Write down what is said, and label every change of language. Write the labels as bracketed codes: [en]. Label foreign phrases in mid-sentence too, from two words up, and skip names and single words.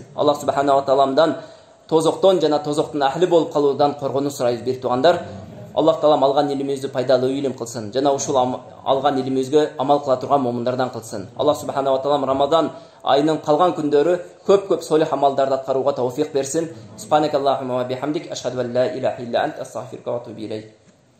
[ar] الله سبحانه و [ky] тааламдан тозоктон жана тозоктун ахли болуп калуудан коргонуу сурайбыз бир туугандар. Аллах Таалам алган илимибизди пайдалуу илим кылсын. Жана ушул алган илимибизге амал кыла турган момундардан кылсын. [ar] الله سبحانه و [ky] таалам Рамадан айынын калган күндөрү көп солих амалдарды аткарууга тауфик берсин. [ar] سبحانك اللهم وبحمدك، أشهد أن لا إله إلا أنت، أستغفرك وأتوب إليك.